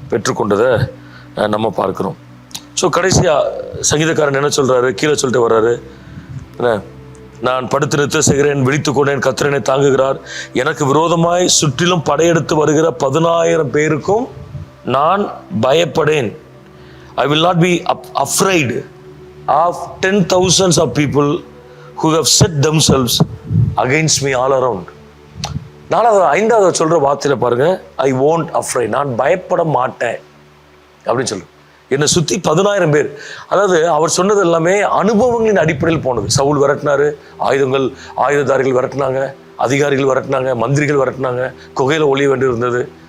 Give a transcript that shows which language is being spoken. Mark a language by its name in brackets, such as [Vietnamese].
[Tamil] பெற்றுக்கொண்டதை நம்ம பார்க்கிறோம். ஸோ கடைசியாக சங்கீதக்காரன் என்ன சொல்கிறாரு? கீழே சொல்லிட்டு வர்றாரு, என்ன, நான் படுத்து நிறுத்த செய்கிறேன், விழித்துக் கொண்டேன், கர்த்தர் என்னை தாங்குகிறார், எனக்கு விரோதமாய் சுற்றிலும் படையெடுத்து வருகிற 10,000 பேருக்கும் நான் பயப்படேன். [English] I will not be afraid of 10,000s of people who have set themselves against me all around. [Tamil] 5வது சொல்கிற வார்த்தையில் பாருங்க, [English] I won't afraid, [Tamil] நான் பயப்பட மாட்டேன் அப்படின்னு சொல்கிறேன். என்னை சுற்றி 10,000 பேர். அதாவது அவர் சொன்னது எல்லாமே அனுபவங்களின் அடிப்படையில் போனது. சவுல் விரட்டினாரு, ஆயுததாரிகள் விரட்டினாங்க, அதிகாரிகள் விரட்டினாங்க, மந்திரிகள் விரட்டினாங்க, குகையில் ஒளிய வேண்டி இருந்தது.